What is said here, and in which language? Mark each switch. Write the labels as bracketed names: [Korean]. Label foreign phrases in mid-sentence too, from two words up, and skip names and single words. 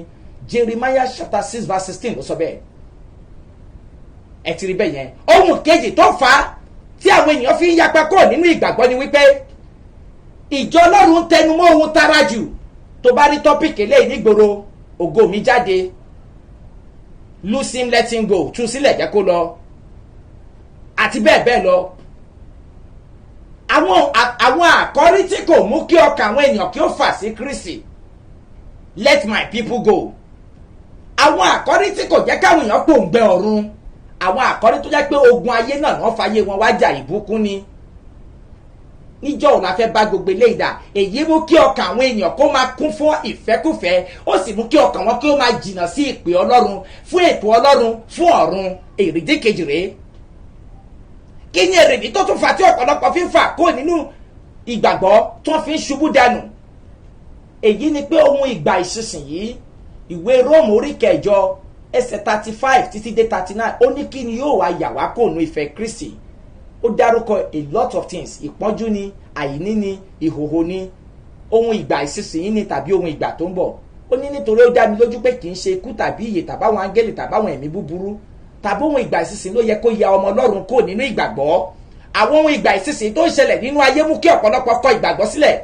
[English] Jeremiah chapter 6 verse 16 [Yoruba] ló sọ bẹ́ẹ̀. ẹ ti rí bẹ́ẹ̀ yẹn. ohun kejì tó fà á tí àwọn èèyàn fi ń yapa kúrò nínú ìgbàgbọ́ ni wípé ìjọ Ọlọ́run tẹnumọ́ ohun tara jù. tó bá rí tọ́pìkì eléyìí nígboro, ògo mi jáde, [English] lose him let him go, [Yoruba] tú sílẹ̀ jẹ́ kó lọ, àti bẹ́ẹ̀ bẹ́ẹ̀ lọ. àwọn àkọ́rí tí kò mú kí ọkàn àwọn èèyàn kí ó fà sí Kristi, [English] let my people go. [Yoruba] àwọn àkọ́rí tí kò jẹ́ káwọn èèyàn pòǹgbẹ ọ̀run, àwọn àkọ́rí tó jẹ́ pé ogun ayé náà wọ́n fàyè wọn wájà ìbùkún ni. níjọ́ òun la fẹ́ bá gbogbo eléyìí dà. èyí mú kí ọkàn àwọn èèyàn kó máa kún fún ìfẹ́kùfẹ́, ó sì mú kí ọkàn wọn kí ó máa jìnnà sí ìpè Ọlọ́run, fún ètò Ọlọ́run, fún ọ̀run. èrèdí kejì rèé. kí ni èrèdí tó tún fà tí ọ̀pọ̀lọpọ̀ fi ń fà kó nínú ìgbàgbọ́ tó fi ń ṣubú dànù. èyí ni pé ohun ìgbà ìsinsìnyí ìwé Róòmù orí kẹjọ ẹsẹ̀ 35 títí dé 39 ó ní kí ni yóò wá yà wá kó nu ìfẹ́ Kristi. ó dárúkọ [English] a lot of things, [Yoruba] ìpọ́njú ni, àìní ni, ìhòhò ni, ohun ìgbà ìsinsìnyí ni tàbí ohun ìgbà tó ń bọ̀. ó ní nítorí ó dá mi lójú pé kì í ṣe ikú tàbí ìyè tàbáwọn áńgẹ́lì tàbáwọn ẹ̀mí búburú tàbí ohun ìgbà ìsinsìnyí ló yẹ kó ya ọmọ Ọlọ́run kó nínú ìgbàgbọ́. àwọn ohun ìgbà ìsinsìnyí tó ń ṣẹlẹ̀ nínú ayé mú kí ọ̀pọ̀lọpọ̀ kọ ìgbàgbọ́ sílẹ̀.